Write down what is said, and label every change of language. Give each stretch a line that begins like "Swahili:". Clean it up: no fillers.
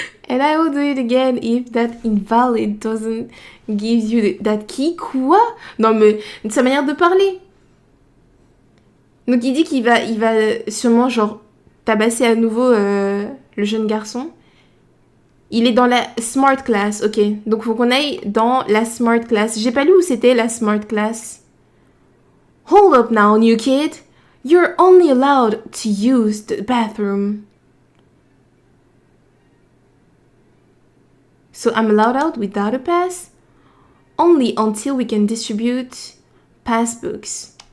English: And I will do it again if that invalid doesn't give you that key.
French: Quoi? Non mais, c'est sa manière de parler. Donc il dit qu'il va sûrement genre tabasser à nouveau le jeune garçon. Il est dans la smart class, ok. Donc faut qu'on aille dans la smart class. J'ai pas lu où c'était la smart class.
English: Hold up now, new kid. You're only allowed to use the bathroom. So I'm allowed out without a pass? Only until we can distribute passbooks.